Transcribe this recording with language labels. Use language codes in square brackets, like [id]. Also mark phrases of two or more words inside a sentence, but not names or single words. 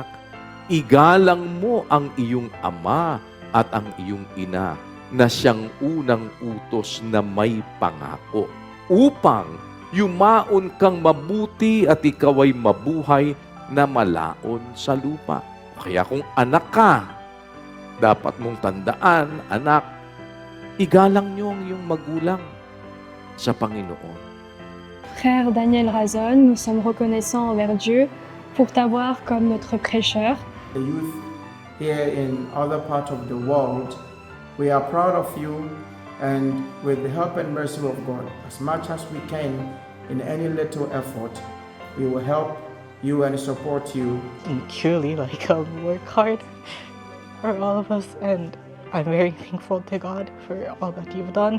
[tl] Igalang mo ang iyong ama at ang iyong ina na siyang unang utos na may pangako upang yumaon kang mabuti at ikaw ay mabuhay na malaon sa lupa. Kaya kung anak ka, dapat mong tandaan, anak, igalang niyo ang iyong magulang sa Panginoon. [fr] Frère Daniel Razon, nous sommes reconnaissants envers Dieu pour t'avoir comme notre prêcheur. [en] The youth here in other parts of the world, we are proud of you, and with the help and mercy of God, as much as we can, in any little effort, we will help you and support you. Truly, work hard for all of us, and I'm very thankful to God for all that you've done.